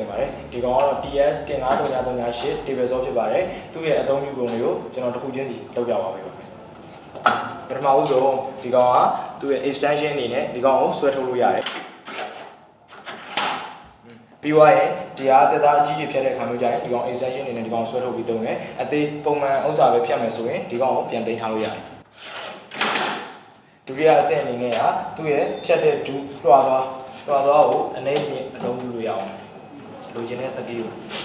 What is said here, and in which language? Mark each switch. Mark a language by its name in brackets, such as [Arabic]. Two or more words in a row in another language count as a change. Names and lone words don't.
[Burmese] င်ပါတယ်ဒီကောင်ကတော့ TS 15338 [English] table saw [Burmese] ဖြစ်ပါတယ်သူ့ရဲ့အသုံးပြုပုံတွေကိုကျွန်တော်တစ်ခုချင်းစီလုပ်ပြပါမယ်ပထမဦးဆုံးဒီကောင်ကသူ့ရဲ့ extension အနေနဲ့ဒီကောင်ကိုဆွဲထုတ်လို့ရတယ် ပြီးသွားရင်ဒီဟာတက်သားအကြီးကြီးဖြတ်တဲ့အခါမျိုးကျရင်ဒီကောင် extension အနေနဲ့ဒီကောင်ဆွဲထုတ်ပြီးသုံးတယ်အသေးပုံမှန်ဥစ္စာပဲဖြတ်မယ်ဆိုရင်ဒီကောင်ကိုပြန်သိမ်းထားလို့ရတယ်ဒုတိယအဆင့်အနေနဲ့ကသူ့ရဲ့ဖြတ်တဲ့ဒူးလွှာသွားကိုအနေနဲ့အသုံးပြုလို့ရအောင်လိုချင်တဲ့စကီးကို